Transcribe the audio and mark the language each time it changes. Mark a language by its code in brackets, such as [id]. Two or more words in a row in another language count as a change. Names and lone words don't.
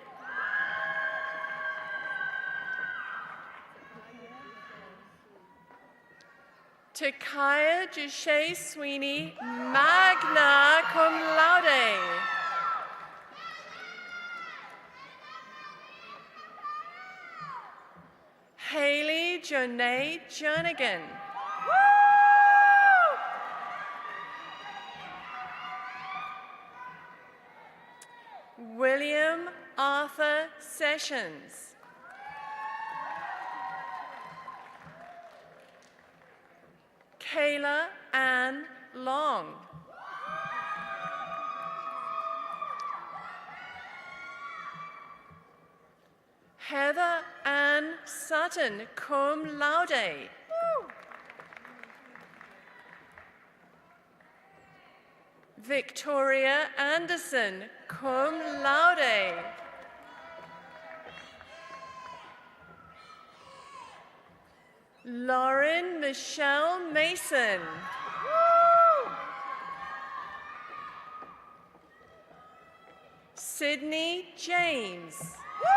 [en] Takaya Jashay Sweeney, [la] magna cum laude. [en] Haley Janae Jernigan. William Arthur Sessions. Kayla Ann Long. Heather Ann Sutton, [la] cum laude. [en] Victoria Anderson, [la] cum laude. [en] Lauren Michelle Mason. Sydney James.